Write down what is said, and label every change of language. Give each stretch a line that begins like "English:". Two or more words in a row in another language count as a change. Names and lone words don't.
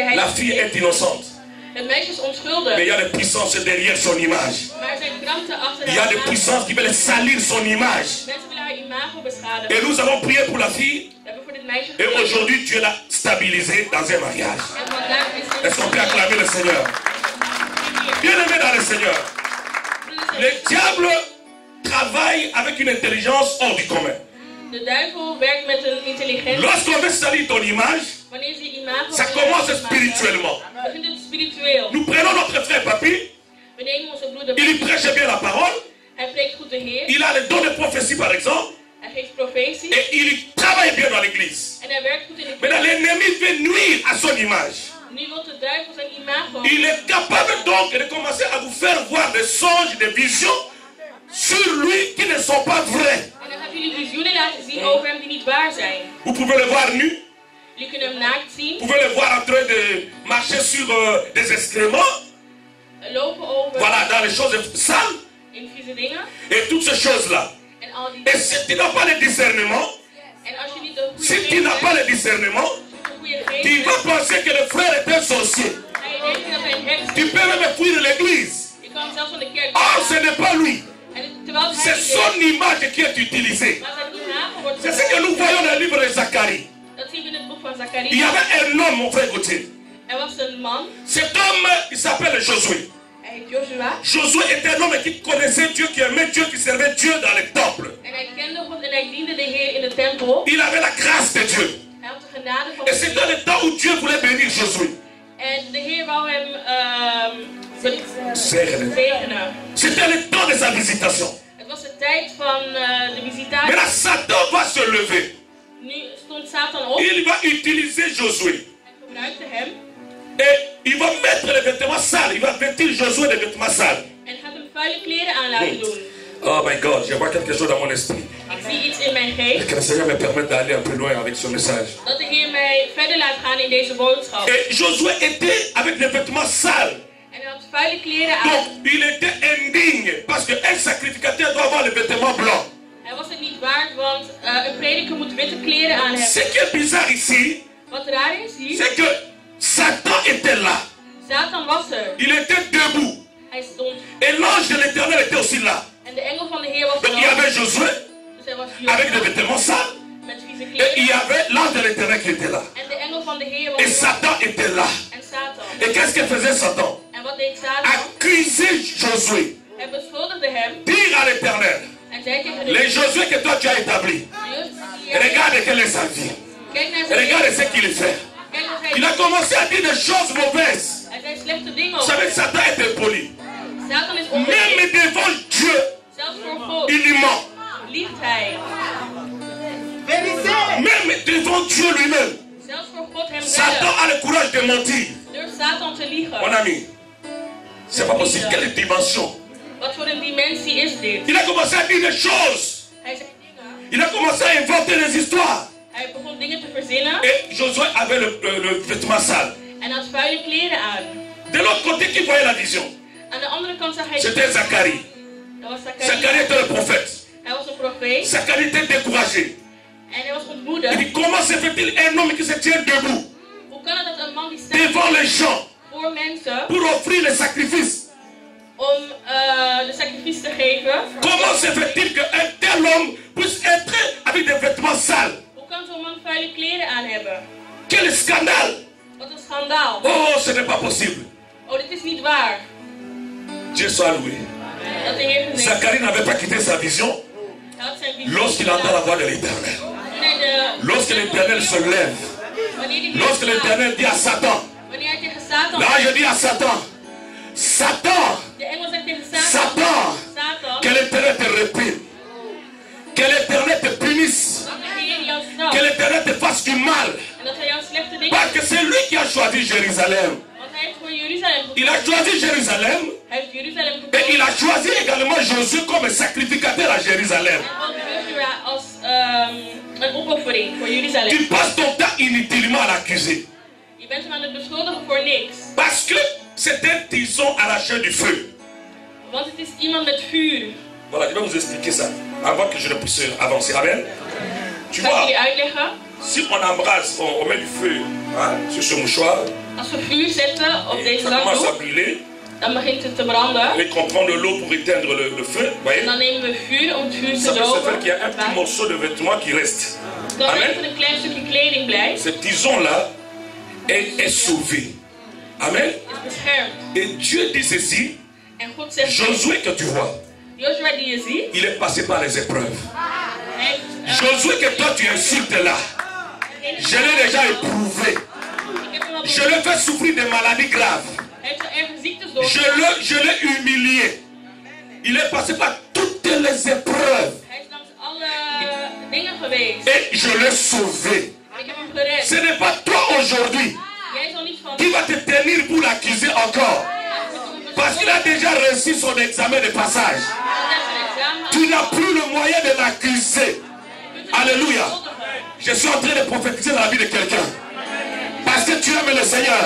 French: la
Dutch: Heilige
French: fille est
Dutch: Geest,
French: innocente.
Dutch: het meisje is
French: Mais il
Dutch: onschuldig,
French: y a des puissances derrière son image.
Dutch: maar er zijn krachten achter
French: Il y a
Dutch: haar
French: des
Dutch: imago.
French: puissances qui veulent salir son image.
Dutch: Mensen willen haar imago
French: Et
Dutch: beschadigen.
French: nous avons prié pour la fille.
Dutch: We hebben voor dit meisje
French: Et
Dutch: gebeden.
French: aujourd'hui, Dieu l'a stabilisée dans un mariage.
Dutch: En vandaag is ze
French: Est-ce qu'on peut acclamer le Seigneur? Bien-aimé dans le Seigneur, le diable travaille avec une intelligence hors du commun.
Dutch: De duivel werkt met een intelligentie.
French: Lorsqu'on veut salir ton image,
Dutch: Wanneer ze je imago
French: ça commence spirituellement.
Dutch: begint het spiritueel.
French: Nous prenons notre frère Papi,
Dutch: We nemen onze broeder
French: il
Dutch: bij.
French: prêche bien la parole,
Dutch: Hij preekt goed de Heer.
French: il a le don de prophétie par exemple,
Dutch: Hij geeft profetie.
French: et il travaille bien dans l'église.
Dutch: En hij werkt goed in de
French: Maintenant,
Dutch: kerk.
French: l'ennemi veut nuire à son image.
Dutch: Nu wil de duivel zijn imago.
French: Il est capable donc de commencer à vous faire voir des songes, des visions sur lui qui ne sont pas vrais.
Dutch: En dan gaat jullie visioenen laten zien over hem die niet waar zijn.
French: Vous pouvez le voir nu,
Dutch: Jullie kunnen hem naakt zien.
French: vous pouvez le voir en train de marcher sur des excréments,
Dutch: Lopen over
French: voilà, dans les choses sales
Dutch: in vieze dingen.
French: et toutes ces choses-là.
Dutch: En al die
French: Et
Dutch: dingen.
French: si tu n'as pas le discernement,
Dutch: En als je niet de goede
French: si tu
Dutch: geest
French: n'as pas
Dutch: hebt,
French: le discernement,
Dutch: de goede geest
French: tu vas
Dutch: hebt,
French: penser que le frère est un sorcier.
Dutch: ga je denken dat hij een heks
French: Tu
Dutch: is.
French: peux même fuir l'église.
Dutch: Je kan hem zelfs van de kerk
French: Or, ce
Dutch: gaan.
French: n'est pas lui.
Dutch: En terwijl het
French: C'est
Dutch: hij niet
French: son
Dutch: is,
French: image qui est utilisée.
Dutch: maar zijn imago wordt
French: C'est ce que nous voyons dans le livre de Zacharie.
Dutch: Dat zien we in het boek van
French: Il y
Dutch: Zacharia.
French: avait un homme, mon frère Gauthier.
Dutch: Er was een man,
French: Cet homme, il s'appelle Josué.
Dutch: hij heet Joshua.
French: Josué était un homme qui connaissait Dieu, qui aimait Dieu, qui servait Dieu dans le temple.
Dutch: En hij kende God en hij diende de Heer in de tempel.
French: Il avait la grâce de Dieu.
Dutch: Hij had de genade van
French: Et
Dutch: God.
French: c'était le temps où Dieu voulait bénir Josué.
Dutch: En de Heer wou hem zegenen.
French: C'était le temps de sa visitation.
Dutch: Het was de tijd van de visitatie.
French: Maintenant, Satan va se lever.
Dutch: Nu stond Satan op.
French: Il va utiliser Josué.
Dutch: Hij gebruikte hem.
French: Et il va mettre les vêtements sales. Il va vêtir Josué des vêtements sales.
Dutch: En gaat hem vuile kleren aan laten doen.
English: Oh my God,
French: je vois quelque chose dans mon esprit.
Dutch: Ik zie iets in mijn geest.
French: Que le Seigneur me permette d'aller un peu loin avec ce message.
Dutch: Dat de Heer mij verder laat gaan in deze boodschap.
French: Et Josué était avec des vêtements sales.
Dutch: En hij had vuile kleren aan.
French: Donc, il était indigne. Parce qu'un sacrificateur doit avoir les vêtements blancs.
Dutch: Hij was het niet waard, want een prediker moet witte kleren aan
French: Ce
Dutch: hebben.
French: qui est bizarre ici,
Dutch: Wat raar is hier,
French: c'est que Satan était là.
Dutch: Satan was er.
French: Il était debout.
Dutch: Hij stond.
French: Et l'ange de l'Éternel était aussi là.
Dutch: En de engel van de Heer was
French: Donc, il y
Dutch: er ook.
French: avait Josué
Dutch: Dus hij was
French: avec des
Dutch: Joshua
French: vêtements sales.
Dutch: met vieze
French: Et il y
Dutch: kleren.
French: avait l'ange de l'Éternel qui était là.
Dutch: En de engel van de Heer
French: Et
Dutch: was er ook.
French: Satan était là.
Dutch: En Satan.
French: Et qu'est-ce que faisait Satan?
Dutch: En wat deed Satan?
French: Accuser Josué.
Dutch: Hij beschuldigde hem.
French: Dire à l'Éternel,
Dutch: En zei tegen de
French: les Josué que toi tu as établi, regarde quelle est sa vie.
Dutch: Kijk naar zijn
French: Regarde
Dutch: leven.
French: ce qu'il fait.
Dutch: Kijk wat hij
French: Il a
Dutch: doet.
French: commencé à dire des choses mauvaises.
Dutch: Hij zei slechte dingen
French: Vous
Dutch: over
French: savez,
Dutch: hem.
French: Satan est impoli.
Dutch: Satan is
French: Même
Dutch: onbeleefd.
French: devant Dieu,
Dutch: Zelfs voor God
French: il lui ment.
Dutch: liegt hij.
French: Même devant Dieu lui-même,
Dutch: Zelfs voor God
French: Satan
Dutch: hemzelf.
French: a le courage de mentir.
Dutch: Durft Satan te
French: Mon
Dutch: liegen.
French: ami, c'est pas possible. Quelle dimension?
Dutch: Wat voor een dimensie is dit?
French: Il a commencé à dire des choses.
Dutch: Hij zei dingen.
French: Il a commencé à inventer des histoires.
Dutch: Hij begon dingen te verzinnen.
French: Et Josué avait le vêtement sale.
Dutch: En had vuile kleren aan.
French: De l'autre côté, qui voyait la vision?
Dutch: Aan de andere kant zag hij.
French: C'était Zacharie.
Dutch: Dat was
French: Zacharie
Dutch: Zacharia.
French: était le prophète.
Dutch: Hij was een profeet.
French: Zacharie était découragé.
Dutch: En hij was
French: Il
Dutch: ontmoedigd.
French: dit, comment se fait-il un homme qui se tient debout
Dutch: Hoe kan het dat een man die staat
French: devant les gens
Dutch: voor mensen
French: pour offrir le sacrifice?
Dutch: om de sacrifice te geven?
French: Comment se fait-il qu'un tel homme puisse être avec des vêtements sales?
Dutch: Hoe kan zo'n man vuile kleren aan hebben?
French: Quel scandale!
Dutch: Wat een schandaal.
French: Oh, ce n'est pas possible.
Dutch: Oh, dit is niet waar.
French: Dieu soit loué.
Dutch: Dat de Heer geneest.
French: Zacharie n'avait pas quitté sa vision
Dutch: Hij had zijn visie
French: lorsqu'il entend la voix de l'Éternel.
Dutch: Toen hij de-
French: Lorsque l'Éternel se lève,
Dutch: Wanneer die Heer
French: lorsque
Dutch: staat.
French: l'Éternel dit à Satan,
Dutch: Wanneer hij tegen Satan
French: là je dis à Satan, Satan,
Dutch: de engel zegt tegen Satan.
French: Satan,
Dutch: Satan.
French: que l'Éternel te réprime, que l'Éternel te punisse,
Dutch: Dat de Heer jou
French: que
Dutch: straft.
French: l'Éternel te fasse du mal,
Dutch: En dat hij jou slechte dingen.
French: parce que c'est lui qui a choisi Jérusalem.
Dutch: Want hij heeft voor Jeruzalem
French: Il a
Dutch: gekozen.
French: choisi Jérusalem
Dutch: Hij heeft Jeruzalem
French: et il
Dutch: gekozen.
French: a choisi également Josué comme sacrificateur à Jérusalem.
Dutch: En ook Joshua als een opoffering voor jullie zelf.
French: Tu passes ton temps inutilement à l'accuser.
Dutch: Je bent hem aan het beschuldigen voor niks.
French: Parce que c'est un tison à la chair du feu.
Dutch: Want het is iemand met vuur.
French: Voilà, je vais vous expliquer ça avant que je ne puisse avancer. Amen. Tu
Dutch: Kan ik
French: vois,
Dutch: jullie uitleggen?
French: si on embrasse, on met du feu sur ce mouchoir,
Dutch: Als we vuur zetten op
French: et
Dutch: deze
French: ça commence à
Dutch: zakdoek,
French: brûler,
Dutch: dan begint het te branden.
French: et qu'on prend de l'eau pour éteindre le feu, vous voyez,
Dutch: En dan nemen we vuur om het vuur
French: ça
Dutch: te
French: peut se faire
Dutch: doven.
French: qu'il y a un petit morceau de vêtement qui reste.
Dutch: Dan
French: Amen.
Dutch: even een klein stukje kleding blijft.
French: Ce tison-là est sauvé. Amen.
Dutch: Is beschermd.
French: Et Dieu dit ceci,
Dutch: En God zegt,
French: Josué que tu vois,
Dutch: Joshua die je ziet,
French: il est passé par les épreuves.
Dutch: heeft,
French: Josué que toi tu insultes là, je l'ai déjà éprouvé.
Dutch: ik heb hem al
French: Je l'ai fait souffrir de maladies graves.
Dutch: heeft er ergens ziektes door.
French: Je l'ai humilié. Il est passé par toutes les épreuves.
Dutch: Hij is langs alle dingen geweest.
French: Et je l'ai sauvé.
Dutch: En ik heb hem gered.
French: Ce n'est pas toi aujourd'hui
Dutch: Jij zal niet van
French: qui va te tenir pour l'accuser encore. Parce qu'il a déjà réussi son examen de passage. Tu n'as plus le moyen de l'accuser. Alléluia. Je suis en train de prophétiser dans la vie de quelqu'un. Parce que tu aimes le Seigneur.